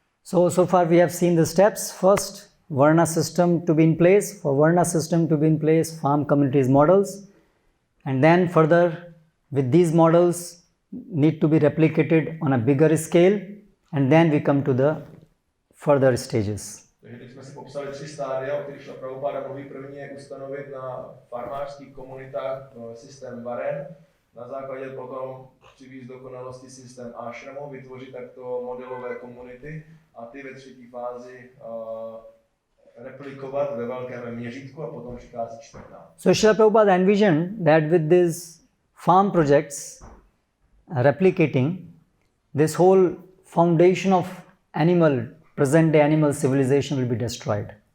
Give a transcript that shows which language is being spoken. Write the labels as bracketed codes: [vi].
[en] So far we have seen the steps. First, Varna system to be in place. For Varna system to be in place, farm communities models. And then further, with these models, need to be replicated on a bigger scale. And then we come to the further stages. [cs] Takže teď jsme si popsali 3 stádia, o kterých Srila Prabhupada mluví. První je ustanovit na farmářských komunitách systém varen. Na základě potom přivést dokonalosti systém ashramu, vytvořit takto modelové komunity a ty ve třetí fázi replikovat ve velkém měřítku a potom přichází 4. [en] So Srila Prabhupada envisioned that with these farm projects replicating, this whole foundation of present day animal civilization will be destroyed.